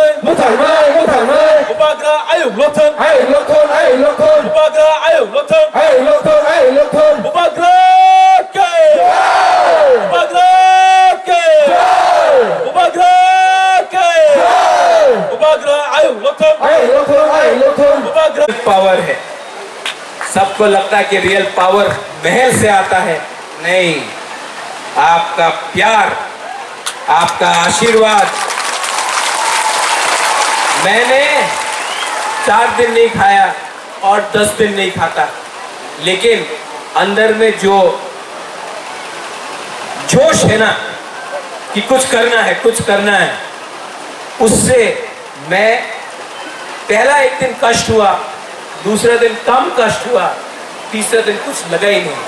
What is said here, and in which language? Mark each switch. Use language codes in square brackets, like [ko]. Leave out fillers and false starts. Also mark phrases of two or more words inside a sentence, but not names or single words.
[trp] Bubagra ayung lothon. Bubagra ayung lothon. Bubagra ke. Bubagra ke. Bubagra ke. Bubagra ayung lothon. Bubagra [hi] पावर है। सबको लगता है कि [en] real power [hi] महल से आता है, नहीं, आपका प्यार, आपका आशीर्वाद। मैंने 4 दिन नहीं खाया और 10 दिन नहीं खाता, लेकिन अंदर में जो जोश है ना कि कुछ करना है, उससे मैं पहला एक दिन कष्ट हुआ, दूसरा दिन कम कष्ट हुआ, तीसरा दिन कुछ लगा ही नहीं।